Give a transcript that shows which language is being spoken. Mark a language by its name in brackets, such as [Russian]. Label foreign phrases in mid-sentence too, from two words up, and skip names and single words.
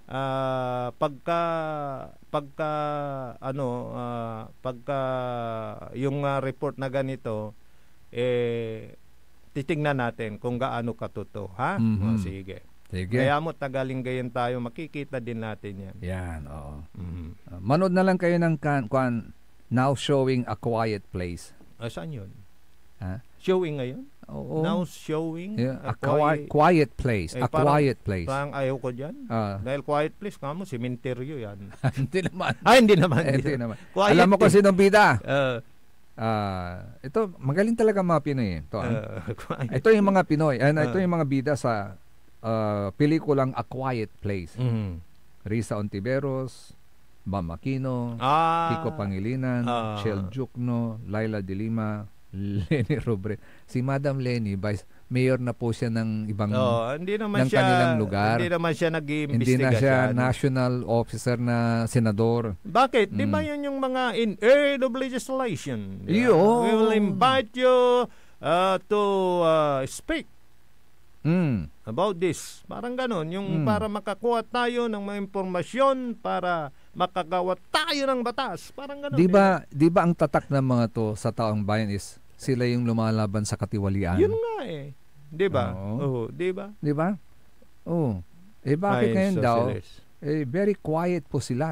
[Filipino] Pagka yung report na ganito, titingnan natin kung gaano katotoo, ha? Sige. Kaya mo tagaling-gayan tayo, makikita din natin yan. Yan, oo. Manood na lang kayo ng Now Showing a Quiet Place. Saan yun? Ha? Showing ngayon? Oo. Now Showing a quiet Place. A quiet place. Parang ayaw ko dyan. Dahil quiet place, kamo, sementeryo yan. Hindi naman. Hindi naman. Alam mo kung sinong bida? Ito, magaling talaga mga Pinoy. Ito yung mga Pinoy. Ito yung mga bida sa pelikulang A Quiet Place. Risa Ontiveros, Bam Aquino, Kiko Pangilinan, Shel Jukno, Laila de Lima, Lenny Robre. Si Madam Lenny, mayor na po siya ng ibang kanilang lugar. Hindi naman siya nag-iimbestiga. Hindi na siya national officer na senador. Bakit? Di ba yun yung mga [English] in aid of legislation? We will invite you to speak about this. [Filipino] Parang ganon. Yung para makakuha tayo ng mga impormasyon para makagawa tayo ng batas. Parang ganon. Di ba ang tatak ng mga to sa taong bayan is sila yung lumalaban sa katiwalian? Yun nga Di ba? Di ba? Di ba? Bakit ngayon daw? [English] Very quiet [Filipino] po sila.